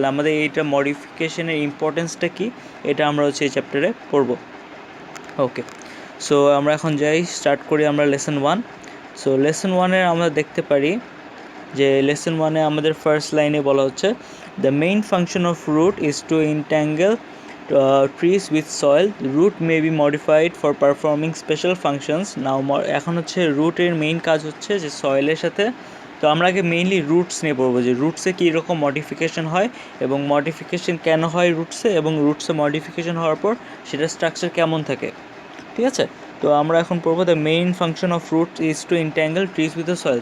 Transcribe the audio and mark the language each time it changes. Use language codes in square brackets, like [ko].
[bn] তাহলে আমাদের এইটা মডিফিকেশনের ইম্পর্টেন্সটা কি, এটা আমরা হচ্ছে এই চ্যাপ্টারে পড়ব। ওকে, সো আমরা এখন স্টার্ট করি আমরা লেসন 1। সো লেসন 1-এর আমরা দেখতে পারি যে লেসন 1-এ আমাদের ফার্স্ট লাইনে বলা হচ্ছে [en] The main function of root is to entangle trees with soil. Root may be modified for performing special functions. [bn] Now এখন হচ্ছে রুটের মেইন কাজ হচ্ছে যে সয়েলের সাথে। তো আমরা আগে মেইনলি রুটস নিয়ে পড়বো যে রুটসে কী রকম মডিফিকেশন হয় এবং মডিফিকেশন কেন হয় রুটসে, এবং রুটসে মডিফিকেশন হওয়ার পর সেটার স্ট্রাকচার কেমন থাকে। ঠিক আছে, তো আমরা এখন পড়বো [en] The main function of root is to entangle trees with the soil.